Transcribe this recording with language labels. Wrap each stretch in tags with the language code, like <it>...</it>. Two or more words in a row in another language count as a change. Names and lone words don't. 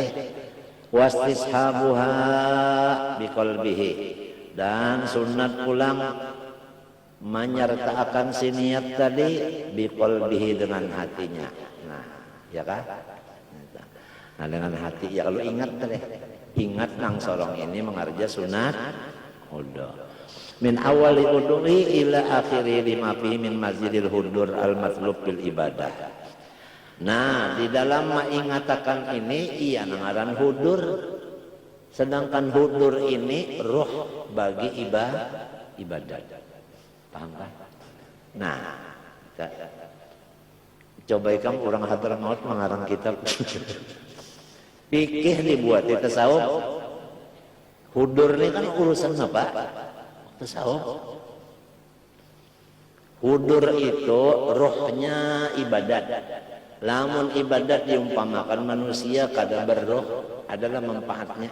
<ar>واستصحابها بقلبه</ar> <bjn>dan sunat pulang menyertakan si niat tadi biqalbihi dengan hatinya. Nah, ya kan? Nah, dengan hati ya kalau ingat tadi, ingat nang sorong ini mengerja sunat wudu.</bjn> <ar>من أول الوضوء إلى آخره لما فيه من مزيد الحضور المطلوب بالعبادة.</ar> <bjn>Nah, di dalam mengatakan ini ia ngaran hudur. Sedangkan hudur ini ruh bagi ibadah. Paham kan? Nah, coba kamu orang Hadramaut mengarang kitab. Fikih dibuat di tasawuf. Hudur ini kan urusan apa? Tasawuf. Hudur itu rohnya ibadat. Lamun ibadat diumpamakan manusia kada berroh adalah manfaatnya.</bjn>